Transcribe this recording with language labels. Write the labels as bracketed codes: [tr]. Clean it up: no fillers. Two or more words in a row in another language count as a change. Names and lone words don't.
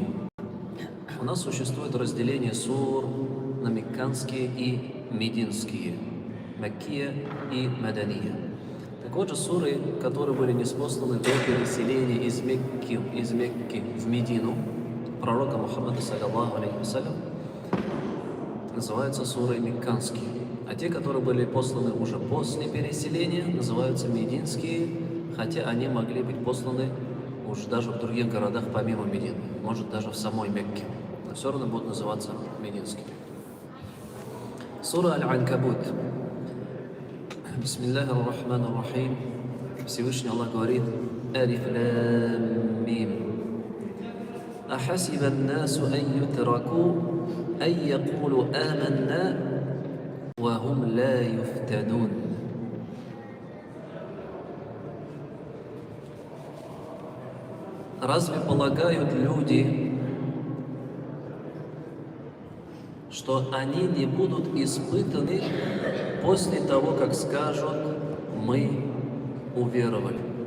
[ru] У нас существует разделение сур на мекканские и мединские, [ar] مكية ومدنية. [ru] Так вот же суры, которые были ниспосланы до переселения из Мекки в Медину, пророка Мухаммада, [ar] صلى الله عليه وسلم, [ru] называются суры мекканские. А те, которые были посланы уже после переселения, называются мединские, хотя они могли быть посланы уже даже в других городах помимо Медины, может даже в самой Мекке, но все равно будут называться мединскими. Сура Аль-Анкабут. [ar] بسم الله الرحمن الرحيم. [ru] Всевышний Аллах говорит: [ar] ألف لام ميم. أحسب الناس أن يتركوا أن يقولوا آمنا وهم لا يفتنون. [ru] Разве полагают люди, что они не будут испытаны после того, как скажут: мы уверовали?